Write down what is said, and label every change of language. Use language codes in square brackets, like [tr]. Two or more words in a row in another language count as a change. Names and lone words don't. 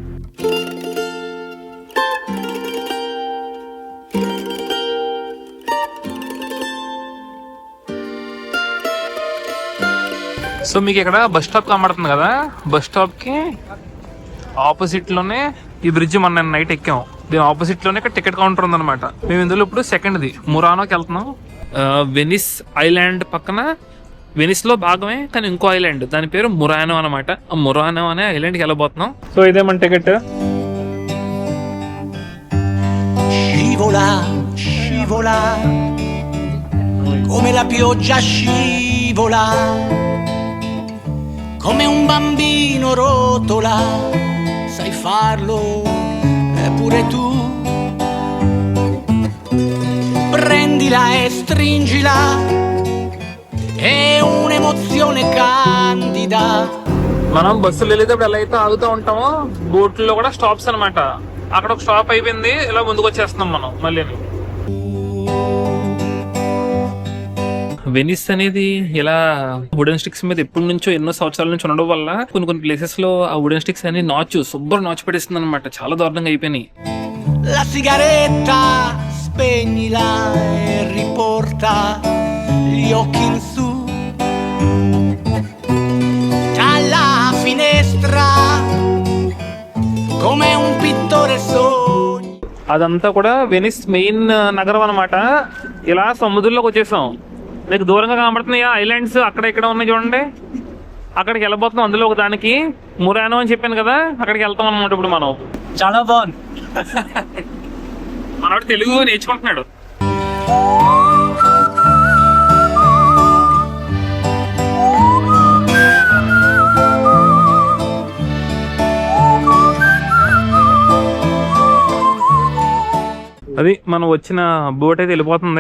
[te] సో మీకు ఇక్కడ [en] bus stop [te] కనబడుతుంది కదా, బస్ స్టాప్కి ఆపోజిట్లోనే ఈ బ్రిడ్జ్ మన నైట్ ఎక్కాం. దీని ఆపోజిట్లోనే ఇక్కడ [en] ticket counter [te] ఉందన్నమాట. మేము ఇందులో ఇప్పుడు సెకండ్ది మురానోకి వెళ్తున్నాం. వెనిస్ ఐలాండ్ పక్కన, వెనిస్లో భాగమే కానీ ఇంకో ఐలాండ్, దాని పేరు మురానో అనమాట. ఆ మురానో అనే ఐలాండ్కి వెళ్ళబోతున్నాం. సో ఇదే మన టికెట్. [it] Scivola, scivola, come la pioggia scivola, come un bambino rotola, sai farlo pure tu. Prendila e stringila, è un'emozione candida. [te] మనం బస్సులు వెళ్ళేటప్పుడు ఎలా అయితే ఆగుతూ ఉంటామో బోట్లో కూడా స్టాప్స్ అనమాట. అక్కడ ఒక స్టాప్ అయిపోయింది, ఇలా ముందుకు వచ్చేస్తున్నాం మనం మళ్ళీ. వెనిస్ అనేది ఇలా [en] wooden sticks [te] మీద ఎప్పటి నుంచో ఎన్నో సంవత్సరాల నుంచి ఉండడం వల్ల కొన్ని ప్లేసెస్ లో ఆ [en] wooden sticks [te] అని శుభ్రం నాచు పడేస్తుంది అనమాట. చాలా దారుణంగా అయిపోయినాయి. [it] La sigaretta spegnila e riporta gli occhi in su dalla finestra come un pittore sogni. [te] అదంతా కూడా వెనిస్ మెయిన్ నగరం అనమాట. ఇలా సముద్రంలోకి వచ్చేసాం. మీకు దూరంగా కనబడుతున్నాయా ఐలాండ్స్, అక్కడ ఇక్కడ ఉన్నాయి చూడండి. అక్కడికి వెళ్ళబోతున్నాం. అందులో ఒక దానికి మురానో అని చెప్పాను కదా, అక్కడికి వెళ్తాం అనమాట. ఇప్పుడు మనం చాలా బాగుంది. మనవాడు తెలుగు నేర్చుకుంటున్నాడు. అది మనం వచ్చిన బోట్ అయితే వెళ్ళిపోతుంది.